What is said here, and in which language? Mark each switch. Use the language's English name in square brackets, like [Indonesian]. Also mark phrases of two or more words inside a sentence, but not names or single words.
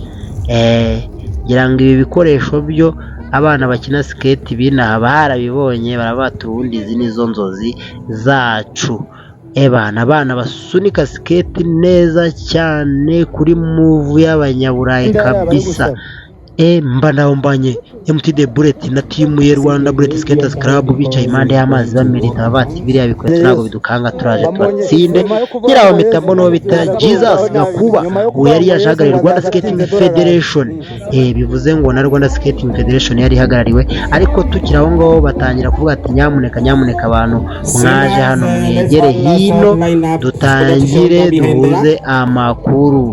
[Kinyarwanda] Ngira ngo ibi bikoresho byo abana bakina skate binaha barabibonye, barabata ubundi izi nizo nzozi zacu. abana basunika skate neza cyane kuri move y'abanyaburayi kabisa. Mba nahombanye MT The Bullet na timu ya Rwanda Bullet Skaters Club bicaye impande y'amazi bamerita bati biriya bikweto ntabwo bidukanga turaje turatsinde. Nyiraho mitambo no bita Jesus Gakuba uwo yari yajagarira Rwanda Skating Federation. Bivuze ngo na Rwanda Skating Federation yari ihagarariwe, ariko tukiri aho ngaho batangira kuvuga ati nyamuneka abantu mwaje hano mwegere hino dutangire duhuze amakuru.